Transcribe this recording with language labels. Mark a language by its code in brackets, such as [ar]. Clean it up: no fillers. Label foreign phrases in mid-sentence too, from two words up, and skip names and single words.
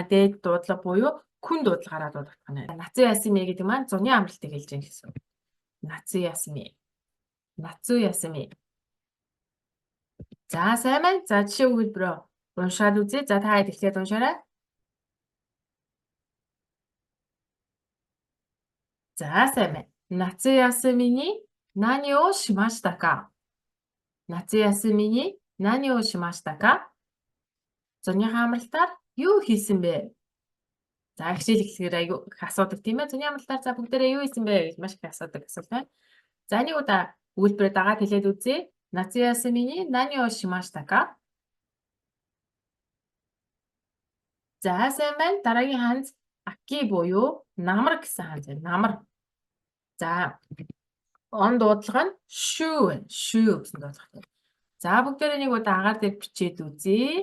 [mn] Дээд дуудлага буюу күн дуудлагаараа дуудагдах нь байна. [ja] 夏休み [mn] гэдэг маань зуны амралтыг хэлж байгаа гэсэн. [ja] 夏休み. [mn] За сайн байна. За жишээ өгүүлбэрөө уншаад үзье. За та хэд эхлээд уншаарай. За сайн байна. [ja] 夏休み に 何 を しました か? 夏休み に 何 を しました か? [mn] Зуныхаа амралтаар юу хийсэн бэ? За хичээл эхлэхээр аюу их асуудаг тийм ээ. Зуны амралтаар за бүгдээрээ юу хийсэн бэ гэж маш их асуудаг асуулт байна. За нэг удаа өгүүлбэрээ дагаад хэлээд үзье. [ja] 夏休み に 何 を しました か? [mn] За сайн байна. Дараагийн ханз Аки буюу намар гэсэн хаан зэн. Намар. За он дуудлага нь шүү байна. Шүү гэсэн дуудлагатай. За бүгдээрээ нэг удаа агаар дээр бичээд үзье.